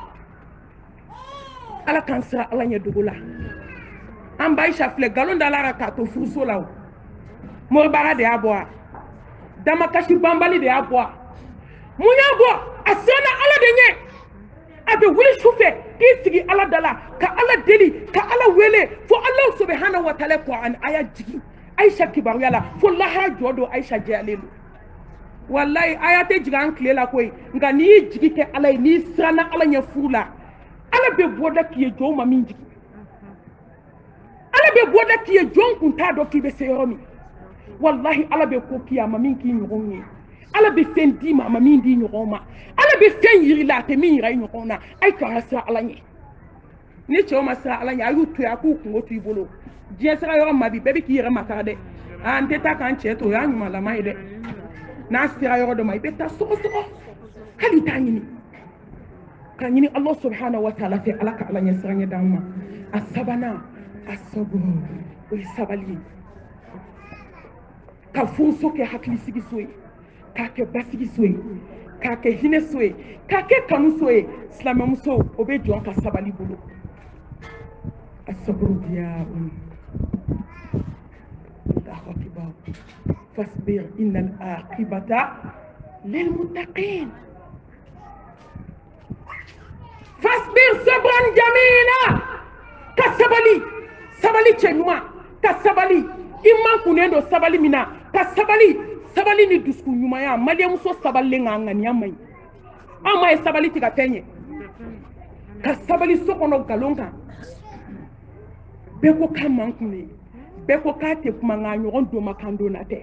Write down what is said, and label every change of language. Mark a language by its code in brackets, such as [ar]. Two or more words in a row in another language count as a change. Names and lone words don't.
[bm] Ala k'an siran Ala ɲɛ dogo la. An ba Aisha filɛ nkalon da la k'a to furuso la o. Moribara de y'a bɔ wa? Damakasi banbali de y'a bɔ wa? Mun y'a bɔ? A siranna Ala de ɲɛ. A bɛ wuli su fɛ k'i sigi Ala da la ka Ala deli ka Ala wele fo [ar] الله سبحانه وتعالى [bm] Qur'an aya jigin Aisha kibaruya la fo lahara jɔ don Aisha jɛyalen don. Wallahi aya tɛ jigin an tile la koyi nka n'i y'i jigi kɛ Ala ye n'i siranna Ala ɲɛ furu la Ala bɛ bɔ da k'i ye jɔn ma min jigin. Ala bɛ bɔ da k'i ye jɔn kun t'a dɔn k'i bɛ se yɔrɔ min. Wallahi Ala bɛ ko k'i ye a ma min k'i ɲɔgɔn ye. Ala bɛ fɛn d'i ma a ma min d'i ɲɔgɔn ma. Ala bɛ fɛn yiri la a tɛ min yira i ɲɔgɔn na. A ye k'an ka siran Ala ɲɛ. Ni cɛw ma siran Ala ɲɛ a y'u to yen a k'u kungo to i bolo. Diɲɛ sira yɔrɔ ma bi bɛɛ bɛ k'i yɛrɛ makara dɛ. An tɛ taa k'an cɛ to o y'a ɲumanlama ye dɛ. N'a sera yɔrɔ dɔ ma i bɛ taa sɔgɔsɔgɔ hali t'a ɲini. Ka ɲini [ar] الله سبحانه وتعالى [bm] fɛ Ala ka Ala ɲɛ siranɲɛ d'an ma. A sabanan a saburu o ye sabali ye. Ka furuso kɛ hakilisigi so ye, k'a kɛ basigi so ye, k'a kɛ hinɛ so ye, k'a kɛ kanu so ye. Silamɛmuso o bɛ jɔn ka sabali bolo. A saburu diya [ar] الله أكبر. فاصبر إن العاقبة للمتقين. فاصبر صبرا جميلا. [bm] Ka sabali, sabali cɛ ɲuman, ka sabali. I man kunnen don sabali min na, ka sabali, sabali ni dusukun ɲumanya. Maliyɛnmuso sabalilen ka ŋaniya man ɲi. An ma ye sabali tɛ ka fɛn ye. Ka sabali so kɔnɔ nkalon kan. Bɛɛ ko k'a man kunne, bɛɛ ko k'a tɛ kuma nka ɲɔgɔn don ma kan don na tɛ.